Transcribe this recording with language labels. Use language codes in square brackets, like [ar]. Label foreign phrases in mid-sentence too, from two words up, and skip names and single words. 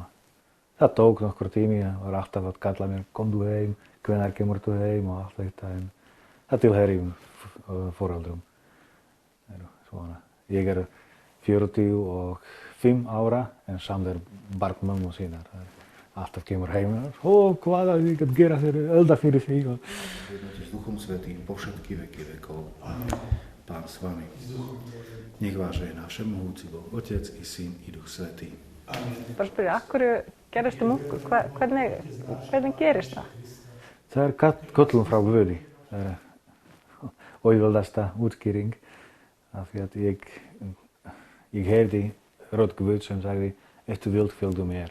[is] Það tók nokkur tími, það var alltaf að kalla mér, komdu heim, hvenær kemur þú heim og allt þetta. En það tilheyrir foreldrum. Svona. Ég 45 ára, en samt barn mömmu sínar. Alltaf kemur heim og hvað að ég gera þér elda fyrir þig. [sk] S Duchom Svätým po všetky veky vekov. Pán s vami. Nech vás žehná všemohúci Boh, Otec i Syn i Duch Svätý. [is] Bara spyrja, af hverju gerðist munkur? Hvernig gerist það? Það köllun frá Guði. Það auðveldasta útskýring. Af því að ég heyrði rödd Guð sem sagði, ef þú vilt fylgdu mér.